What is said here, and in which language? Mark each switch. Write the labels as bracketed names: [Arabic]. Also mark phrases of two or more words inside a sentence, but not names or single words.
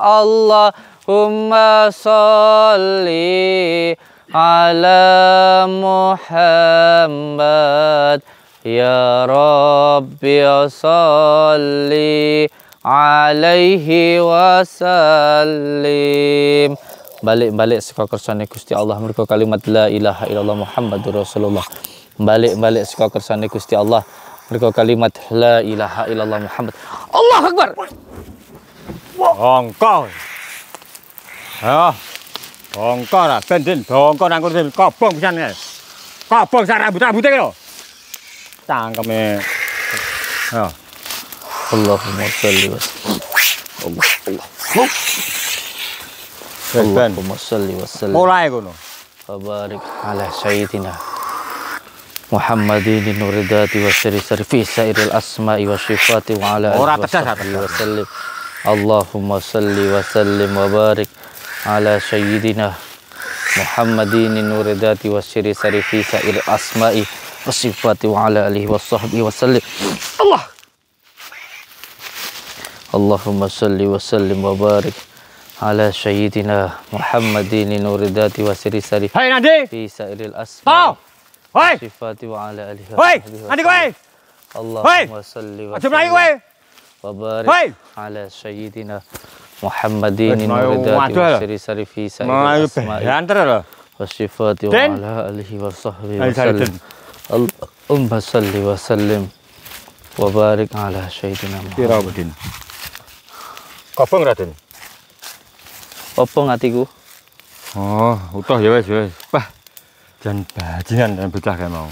[Arabic] اللهم صل على محمد يا رب صل عليه وسلم. [Javanese] Balik-balik saka kersane Gusti Allah mergo kalimat [Arabic] لا إله إلا الله محمد رسول الله. [Javanese] Balik-balik saka kersane Gusti Allah mergo kalimat [Arabic] لا إله إلا الله محمد. الله أكبر. [Javanese] Bongko. Ayo. Bongko ra ben bongko nang kursi kobong pisan kae. Kobong sak rambut-rambute lho. Cangkeme. Ayo. [Arabic] اللهم صل وسلم. [Javanese] Ben. [Arabic] اللهم صل وسلم. [Javanese] Mulai ngono. [Arabic] وبارك على سيدنا محمد نور الذات والسر في سائر الأسماء والصفات وعلى [Javanese] Ora [Arabic] alihi [Javanese] tegas, [Arabic] وسلم. اللهم صل وسلم وبارك على سيدنا محمد نور الذات والسر في سائر الأسماء والصفات وعلى آله وصحبه وسلم. Allah. اللهم صل وسلم وبارك على سيدنا محمد نور الذات والسر [Javanese] Hai Nandi. [Arabic] في سائر [Javanese] Tau. [Arabic] asma'i [Javanese] Hoi. [Arabic] صفات وعلى آله و [Javanese] Hoi. [Arabic] صحبه و [Javanese] Nandi kowe. [Arabic] سلم. اللهم صل و [Javanese] Aja mlayu kowe. [Arabic] وبارك [Javanese] Hoi. [Arabic] على سيدنا محمد [Javanese] Wes, mau [Arabic] nuridati [Javanese] waduh [Arabic] wa [Javanese] lho. [Arabic] سر في [Javanese] Melayu [Arabic] سائر الأسماء [Javanese] banter lho. [Arabic] وصفات و [Javanese] Den. [Arabic] على آله وصحبه و [Javanese] Ayo [Arabic] sallim. [Javanese] Saridin. [Arabic] اللهم صل وسلم وبارك على سيدنا [Javanese] Pira [Arabic] Muhammad. [Javanese] Din? Kobong Raden. Apa ngatiku? Oh, utuh ya wis. Wah. Jan bajingan dan bocah kae mau.